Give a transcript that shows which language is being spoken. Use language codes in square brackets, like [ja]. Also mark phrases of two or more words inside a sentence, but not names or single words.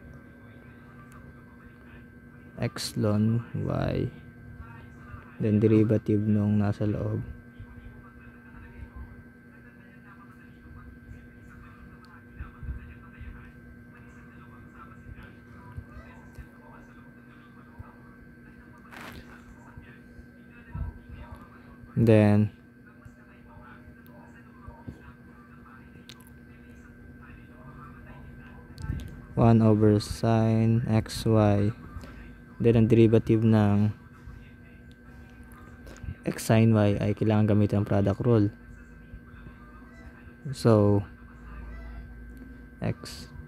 [en] x ln y, then derivative [tl] nung nasa loob [en] then one over sin xy, then ang derivative ng [tl] x sin y ay kailangan gamitin ang [en] product rule. So x